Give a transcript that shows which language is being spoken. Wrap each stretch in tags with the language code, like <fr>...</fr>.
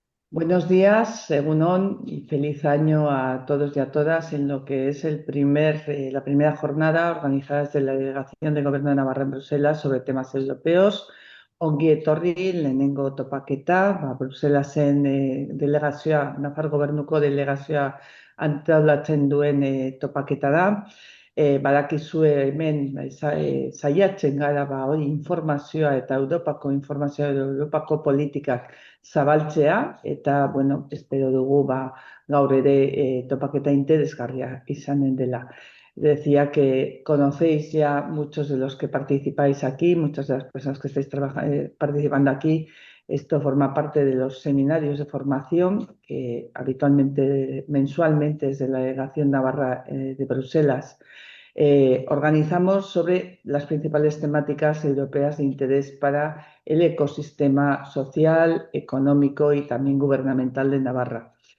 <es>Buenos días, Egunon, y feliz año a todos y a todas en lo que es la primera jornada organizada desde la Delegación del Gobierno de Navarra en Bruselas sobre temas europeos.</es> <eu>Ongi etorri, lehenengo topaketa, Bruselasen delegazioa, Nafar Gobernuko delegazioa antolatzen duen topaketa da. Badakizue hemen saiatzen gara hori informazioa eta Europako informazioa edo Europako politikak zabaltzea eta, bueno, espero dugu gaur ere topaketa interesgarria izanen dela.</eu> <es>Decía que conocéis ya muchos de los que participáis aquí, muchas de las personas que estáis participando aquí. Esto forma parte de los seminarios de formación que habitualmente, mensualmente, desde la Delegación Navarra de Bruselas, organizamos sobre las principales temáticas europeas de interés para el ecosistema social, económico y también gubernamental de Navarra.</es>